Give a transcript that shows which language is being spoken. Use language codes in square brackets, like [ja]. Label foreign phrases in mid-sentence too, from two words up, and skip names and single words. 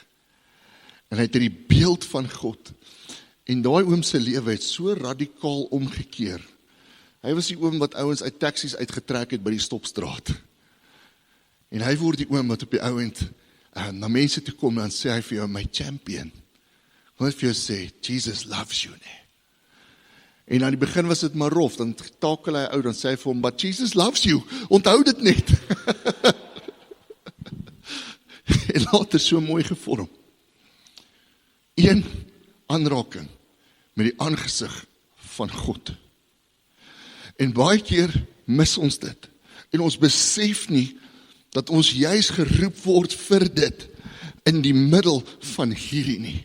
[af] En hy het hierdie beeld van God. En daai oom se lewe het so radikaal omgekeer. Hy was die oom wat ouens uit taksies uitgetrek het by die stopstraat. En hy word die oom wat op die ouend na mense toe kom, en sê hy vir jou, my champion. Wat vir jou sê, [en] Jesus loves you, [af] nee. En aan die begin was dit maar rof, dan takel hy uit, dan sê hy vir hom, [en] but Jesus loves you, [af] onthou dit net. En later so mooi gevorm. Een aanraking met die aangesig van God. En baie keer mis ons dit. En ons besef nie, dat ons juis geroep word vir dit, in die middel van hierdie nie.